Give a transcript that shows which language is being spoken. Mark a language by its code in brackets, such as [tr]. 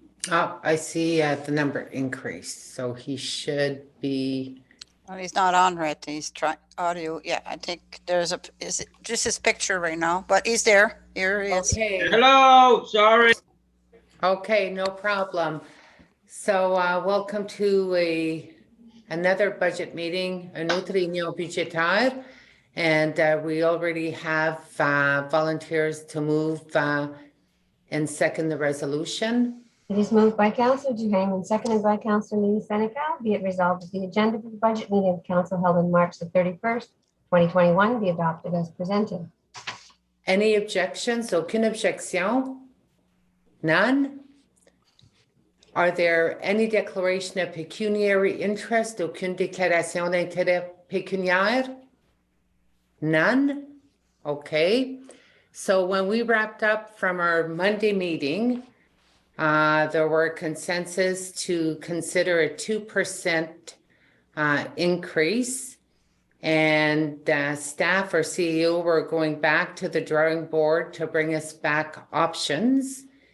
[en] Oh, I see the number increased, so he should be, Well, he's not on right. He's trying audio. Yeah, I think there's a, is it just his picture right now, but he's there. Here he is. okay, Hello, sorry. okay, no problem. So welcome to another budget meeting, une autre réunion budgétaire. And we already have volunteers to move and second the resolution. It is moved by Councillor Duhaime and seconded by Councillor Lee Senecal. Be it resolved that the agenda for the budget meeting of council held on March the 31st, 2021 be adopted as presented. Any objections? Aucune objection? None? Are there any declaration of pecuniary interest? [fr] Aucune déclaration d'intérêt pécuniaire? [en] None? Okay. So when we wrapped up from our Monday meeting, there were consensus to consider a 2% increase. And staff or CEO were going back to the drawing board to bring us back options.